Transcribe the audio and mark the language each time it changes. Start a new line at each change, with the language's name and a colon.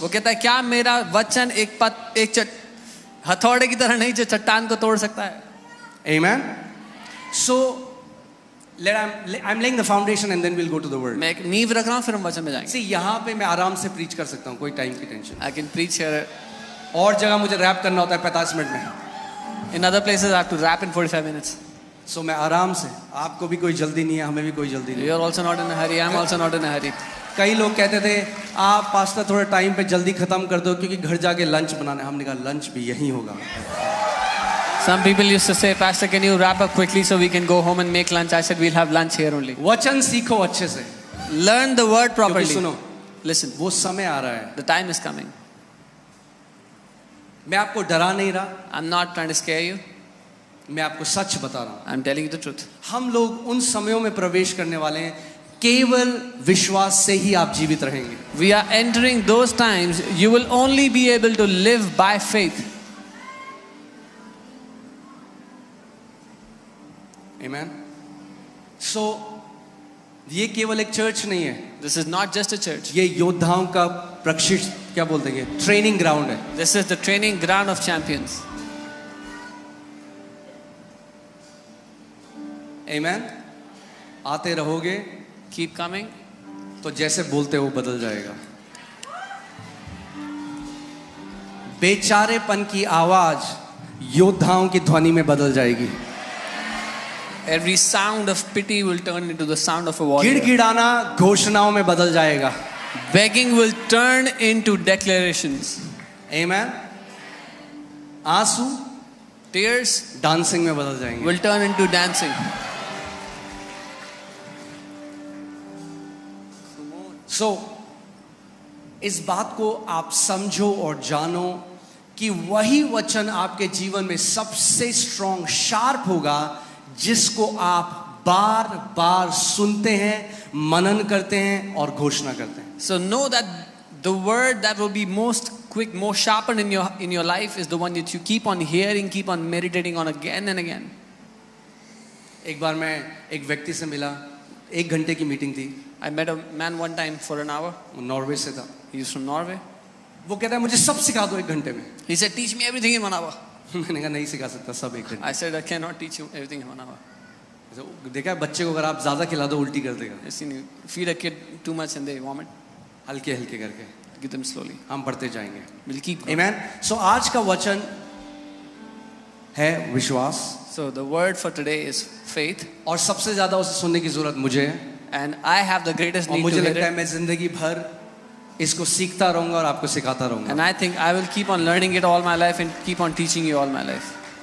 Hindi: वो कहता है क्या मेरा वचन एक हथौड़े की तरह नहीं जो चट्टान को तोड़ सकता है.
English: Amen. So I'm laying the foundation and then we'll go to the word.
Hindi: मैं एक नींव रख रहा हूँ फिर हम वचन में जाएंगे. See यहाँ पे मैं आराम से preach कर सकता हूँ, कोई टाइम की tension.
English: I can preach here.
Hindi: और जगह मुझे रैप करना होता है 45 मिनट में.
English: In other places I have to rap in 45 minutes.
Hindi: So मैं आराम से, आपको भी कोई जल्दी नहीं है, हमें भी कोई जल्दी नहीं.
English: You are also not in a hurry. I am also not in a hurry.
Hindi: कई लोग कहते थे आप पास्टर थोड़ा टाइम पे जल्दी खत्म कर दो क्योंकि घर जाके लंच बनाना है. हमने कहा लंच भी यहीं होगा.
English: Some people used to say, Pastor, can you wrap up quickly so we can go home and make lunch? I said, we'll have lunch here only.
Hindi: वचन सीखो अच्छे से.
English: Learn the word properly.
Hindi: क्योंकि सुनो,
English: Listen,
Hindi: वो समय आ रहा है.
English: the time is coming.
Hindi: मैं आपको डरा नहीं रहा.
English: I'm not trying to scare you.
Hindi: मैं आपको सच बता रहा हूँ.
English: I'm telling you the truth.
Hindi: हम लोग उन समयों में प्रवेश करने वाले हैं, केवल विश्वास से ही आप जीवित रहेंगे.
English: We are entering those times. You will only be able to live by faith. Amen.
Hindi: So ये केवल एक चर्च नहीं है.
English: This is not just a church.
Hindi: ये योद्धाओं का प्रशिक्षण क्या बोलते हैं, ट्रेनिंग ग्राउंड है.
English: This is the training ground of champions.
Hindi: Amen. आते रहोगे
English: Keep coming.
Hindi: तो जैसे बोलते हो बदल जाएगा. बेचारेपन की आवाज योद्धाओं की ध्वनि में बदल जाएगी.
English: Every sound of pity will turn into the sound of a warrior.
Hindi: गिड़गिड़ाना घोषणाओं में बदल जाएगा.
English: Begging will turn into declarations.
Hindi: Amen. आंसू
English: Tears
Hindi: डांसिंग में बदल जाएंगे.
English: will turn into dancing.
Hindi: So इस बात को आप समझो और जानो कि वही वचन आपके जीवन में सबसे स्ट्रॉन्ग शार्प होगा जिसको आप बार बार सुनते हैं, मनन करते हैं और घोषणा करते हैं.
English: So know that the word that will be most quick, more sharpened in your life is the one that you keep on hearing, keep on meditating on again and again.
Hindi: एक बार मैं एक व्यक्ति से मिला, 1 घंटे की मीटिंग थी.
English: I met a man one time for an hour.
Hindi: वो नॉर्वे से था.
English: He is from Norway.
Hindi: वो कहता है मुझे सब सिखा दो 1 घंटे में.
English: He said, teach me everything in 1 hour.
Hindi: मैंने कहा नहीं सिखा सकता सब 1 घंटे.
English: I said, I cannot teach you everything in 1 hour.
Hindi: देखा है बच्चे को अगर आप ज्यादा खिला दो उल्टी कर देगा.
English: I've seen you feed a kid too much and they vomit.
Hindi: हल्के हल्के करके
English: Give them slowly.
Hindi: हम बढ़ते जाएंगे.
English: We'll keep going. Amen.
Hindi: So आज का वचन है विश्वास.
English: So the word for today is faith.
Hindi: और सबसे ज्यादा उसे सुनने की जरूरत मुझे है.
English: And I have the greatest
Hindi: और
English: need
Hindi: मुझे
English: to hear
Hindi: लगता है
English: it.
Hindi: मैं जिंदगी भर इसको सीखता रहूंगा और आपको सिखाता रहूंगा.
English: And I think I will keep on learning it all my life and keep on teaching you all my life.